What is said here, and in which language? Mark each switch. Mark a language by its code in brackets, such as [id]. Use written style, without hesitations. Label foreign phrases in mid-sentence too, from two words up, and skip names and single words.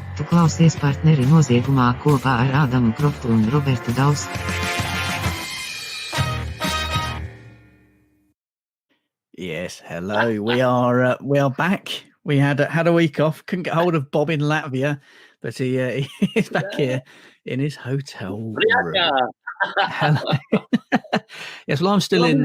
[lv] Klausies partneri noziegumā kopā ar Ādamu Croftu un Robertu Daws. [en] Yes, hello. We are back. We had a week off. Couldn't get hold of Bob in Latvia, but he is back here in his hotel room. Hello. Yes, well, I'm still in.